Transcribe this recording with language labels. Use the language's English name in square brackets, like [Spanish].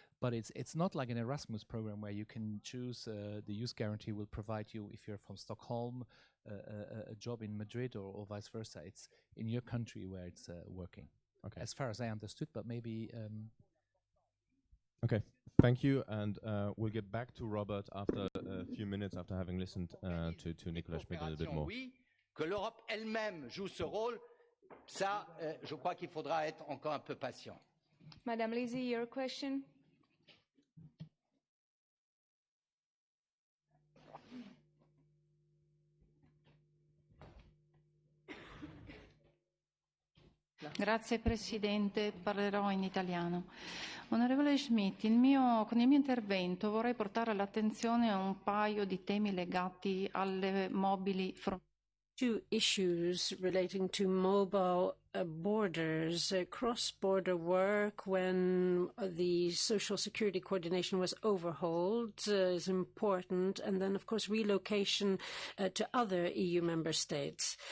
[English] But it's not like an Erasmus program where you can choose. The youth guarantee will provide you, if you're from Stockholm, a job in Madrid, or vice versa. It's in your country where it's working. Okay. As far as I understood, but maybe. Okay, thank you, and we'll get back to Robert after a few minutes after having listened to Nicolas Schmit a little bit more. [French] Oui, que l'Europe elle-même joue ce rôle, ça, je crois qu'il faudra être encore un peu patient. [English] Madame Lizzie, your question. [Italian] Grazie Presidente, parlerò in italiano. Onorevole Schmidt, con il mio intervento vorrei portare all'attenzione un paio di temi legati alle mobili frontiere. [English] Two issues relating to mobile borders, cross-border work when the social security coordination was overhauled is important, and then of course relocation to other EU member states.